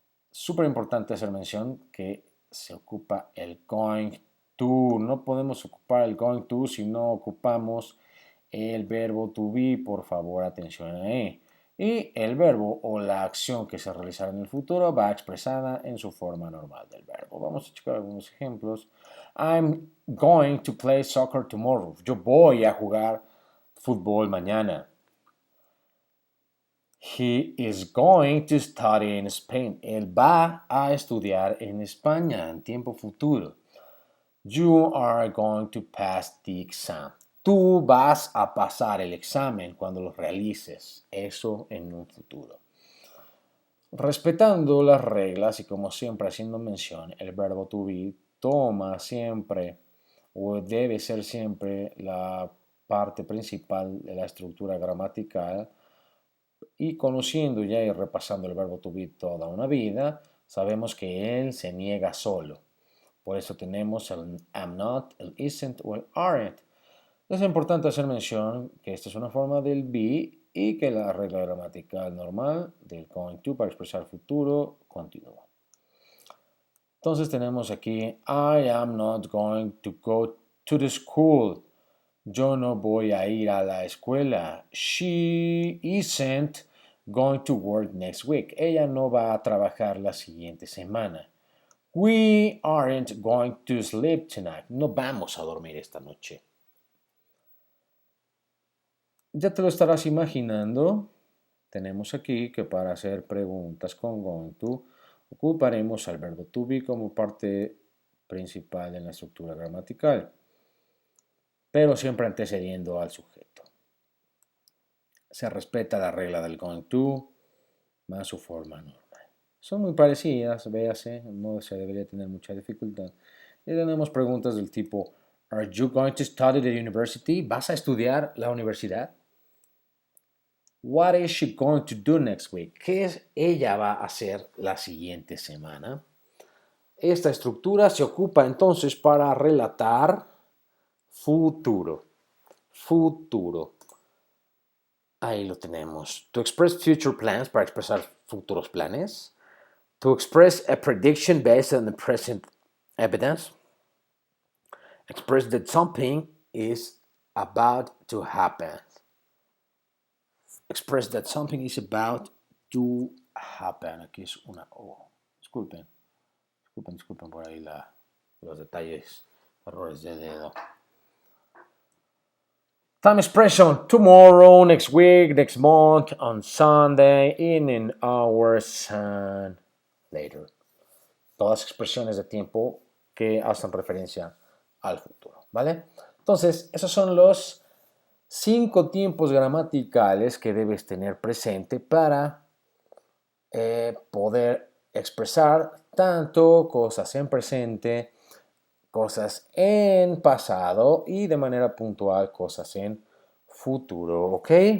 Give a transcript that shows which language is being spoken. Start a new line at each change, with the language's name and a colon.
Spanish: Súper importante hacer mención que se ocupa el going to. No podemos ocupar el going to si no ocupamos el verbo to be. Por favor, atención ahí. Y el verbo o la acción que se realizará en el futuro va expresada en su forma normal del verbo. Vamos a checar algunos ejemplos.
English: I'm going to play soccer tomorrow.
Spanish: Yo voy a jugar fútbol mañana.
English: He is going to study in Spain.
Spanish: Él va a estudiar en España en tiempo futuro.
English: You are going to pass the exam.
Spanish: Tú vas a pasar el examen cuando lo realices. Eso en un futuro. Respetando las reglas y como siempre haciendo mención, el verbo to be toma siempre o debe ser siempre la parte principal de la estructura gramatical. Y conociendo ya y repasando el verbo to be toda una vida, sabemos que él se niega solo. Por eso tenemos el am not, el isn't o el aren't. Es importante hacer mención que esta es una forma del be y que la regla gramatical normal del going to para expresar futuro continúa. Entonces tenemos aquí
English: I am not going to go to the school.
Spanish: Yo no voy a ir a la escuela.
English: She isn't going to work next week.
Spanish: Ella no va a trabajar la siguiente semana.
English: We aren't going to sleep tonight.
Spanish: No vamos a dormir esta noche. Ya te lo estarás imaginando. Tenemos aquí que para hacer preguntas con going to ocuparemos al verbo to be como parte principal en la estructura gramatical, pero siempre antecediendo al sujeto. Se respeta la regla del going to más su forma normal. Son muy parecidas, véase, no se debería tener mucha dificultad. Y tenemos preguntas del tipo,
English: Are you going to study the university?
Spanish: ¿Vas a estudiar la universidad?
English: What is she going to do next week?
Spanish: ¿Qué es ella va a hacer la siguiente semana? Esta estructura se ocupa entonces para relatar futuro. Futuro. Ahí lo tenemos.
English: To express future plans,
Spanish: para expresar futuros planes.
English: To express a prediction based on the present evidence. Express that something is about to happen. Express that something is about to happen.
Spanish: Aquí es una O. Disculpen por ahí los detalles, errores de dedo.
English: Time expression, tomorrow, next week, next month, on Sunday, in an hour, and later.
Spanish: todas expresiones de tiempo que hacen referencia al futuro, ¿vale? Entonces, esos son los 5 tiempos gramaticales que debes tener presente para poder expresar tanto cosas en presente, cosas en pasado y de manera puntual cosas en futuro, ¿ok?